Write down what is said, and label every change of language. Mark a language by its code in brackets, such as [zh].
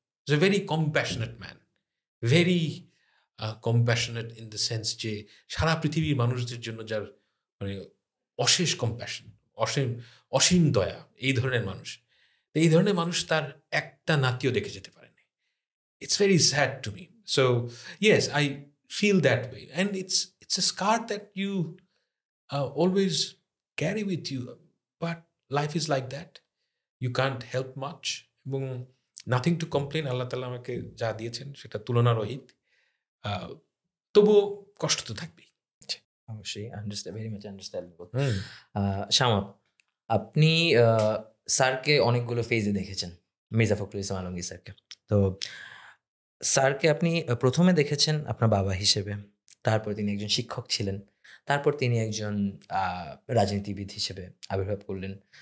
[en] is a very compassionate man, very compassionate in the sense [bn] যে সারা পৃথিবীর মানুষদের জন্য যার মানে অশেষ কম্প্যাশন, অসীম দয়া, এই ধরনের মানুষ। এই ধরনের মানুষ তার একটা নাতিও দেখে যেতে পারেনি। [en] It's very sad to me. So yes, I feel that way, and it's a scar that you always carry with you. But life is like that. You can't help much. [bn] এবং [en] nothing to complain. [bn] আল্লাহ তাআলা আমাকে যা দিয়েছেন সেটা তুলনারহিত। তবুও কষ্ট তো থাকবেই। অবশ্যই [en] Very much understandable. [bn] শামাপ, আপনি স্যারকে অনেকগুলো ফেজে দেখেছেন, মির্জা ফখরুল ইসলাম আলমগীর স্যারকে। তো স্যারকে আপনি প্রথমে দেখেছেন আপনার বাবা হিসেবে, তারপর তিনি একজন শিক্ষক ছিলেন, তারপর তিনি একজন রাজনীতিবিদ হিসেবে আবির্ভাব করলেন।